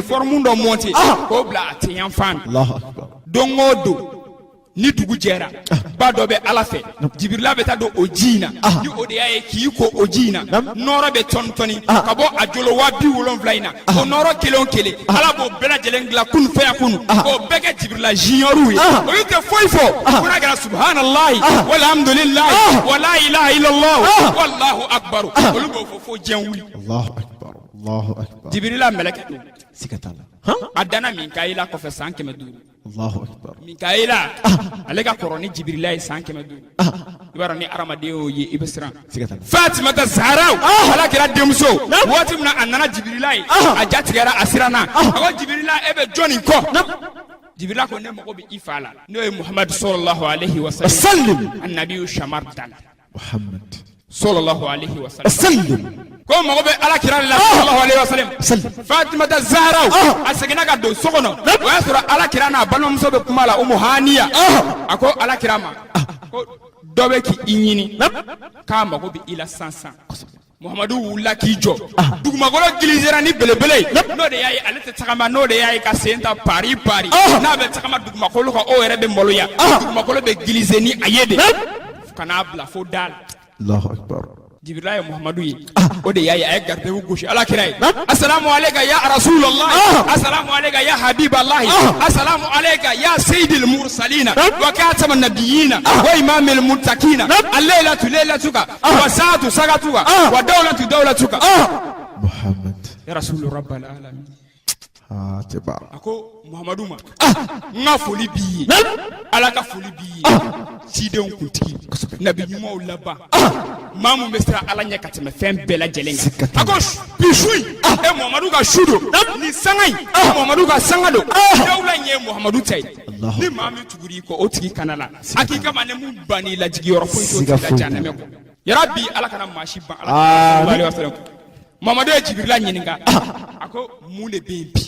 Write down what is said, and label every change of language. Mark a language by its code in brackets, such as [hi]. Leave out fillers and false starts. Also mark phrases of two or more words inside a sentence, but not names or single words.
[bm] forme dɔ monter k'o bila a tɛɲanfan na don o don ni dugu jɛra ba dɔ bɛ ala fɛ jibirila bɛ taa don o ji in na ni o de y'a ye k'i ko o ji in na nɔrɔ bɛ tɔni tɔni ka bɔ a jolo 70 in na o nɔrɔ kelen o kelen ala b'o bɛɛ lajɛlen dilan kunu fɛ yakunu k'o bɛɛ kɛ jibirila junior ye olu tɛ foyi fɔ ko n'a kɛra [ar] سبحان الله والحمد لله ولا إله إلا الله والله أكبر [bm] olu b'o fɔ fo diɲɛ wuli [ar] الله أكبر [bm] jibirila mɛlɛkɛ don siga t'a la a danna Mikaila kɔfɛ san 500 [ar] الله أكبر [bm] Mikaila ale ka kɔrɔ ni jibirila ye san 500 i b'a dɔn ni hadamaden y'o ye i bɛ siran Fatimata Zahra ala kɛra denmuso waati min na a nana jibirila ye a ja tigɛra a siranna a ko jibirila e bɛ jɔnni kɔ jibirila ko ne mago bɛ i fa la n'o ye Muhammad [ar] صلى الله عليه وسلم النبي [bm] shamar dal Muhammad [ar] صلى الله عليه وسلم [bm] ko mago bɛ ala kira la [ar] صلى الله عليه وسلم [bm] Fatimata Zahra a seginna ka don so kɔnɔ o y'a sɔrɔ ala kira n'a balimamuso bɛ kuma la Umu Haniya a ko ala kira ma ko dɔ bɛ k'i ɲini k'a mago bɛ i la sansan Muhamadu wulila k'i jɔ dugumakolo gilisera ni belebele n'o de y'a ye ale tɛ tagama n'o de y'a ye ka sen ta pari n'a bɛ tagama dugumakolo kan o yɛrɛ bɛ maloya dugumakolo bɛ gilise ni a ye de ka n'a bila fo da la [ar] الله أكبر [bm] Jibirila ye Muhammadu ye o de y'a ye a ye gardew gosi ala kira ye [ar] السلام عليك يا رسول الله السلام عليك يا حبيب الله السلام عليك يا سيد المرسلين وخاتم النبيين وإمام المتقين الليلة ليلتك والساعة ساعتك والدولة دولتك Muhammad يا رسول رب العالمين tiba [bm] ako Muhammadu ma nga foli bi ye ala ka foli bi ye cidenw kuntigi nabi ɲumanw laban maa mun bɛ siran ala ɲɛ ka tɛmɛ fɛn bɛɛ lajɛlen kan a ko bi su in Muhammadu ka su don ni sanga in Muhammadu ka sanga don dawula in ye Muhammadu ta ye ni maa min tugura i kɔ o tigi kana la a k'i kama ne mun banni lajigi yɔrɔ foyi t'o tigi la jahanɛmɛ kɔ yarabi ala kana maa si ban ala Muhammadu ye Jibirila ɲininka a ko mun de bɛ yen bi